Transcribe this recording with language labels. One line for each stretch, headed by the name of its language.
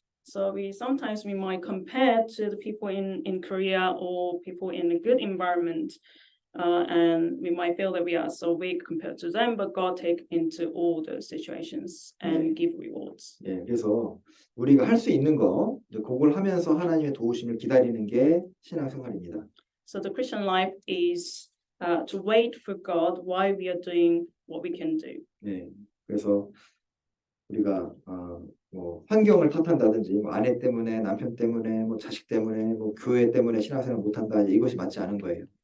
English: So sometimes we might compare to the people in Korea or people in a good environment, and we might feel that we are so weak compared to them, but God take into all those situations and give rewards.
Korean: 예, 그래서 우리가 할 수 있는 거 이제 그걸 하면서 하나님의 도우심을 기다리는 게 신앙생활입니다.
English: So the Christian life is to wait for God while we are doing what we can do.
Korean: 예, 그래서 우리가 뭐 환경을 탓한다든지 뭐 아내 때문에 남편 때문에 뭐 자식 때문에 뭐 교회 때문에 신앙생활 못한다 이것이 맞지 않은 거예요.